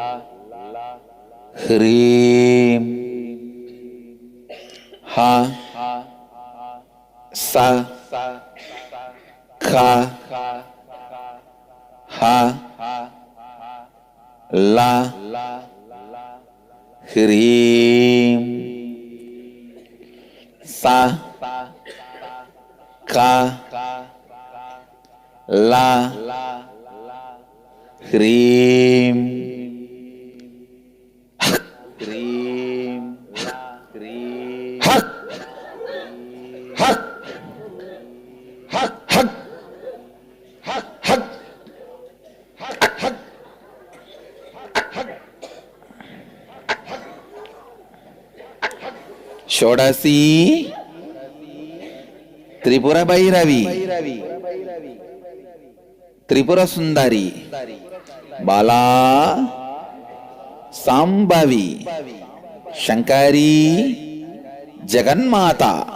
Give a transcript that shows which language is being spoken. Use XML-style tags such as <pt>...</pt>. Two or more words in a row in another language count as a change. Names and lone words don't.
<sa>Hrim Ha Sa Kha Ha La Hrim Sa Ka La Hrim Hak Hak Hak Hak Hak Hak Shodasi Tripura Bhairavi Tripura Sundari Bala Sambhavi Shankari Jaganmata</sa>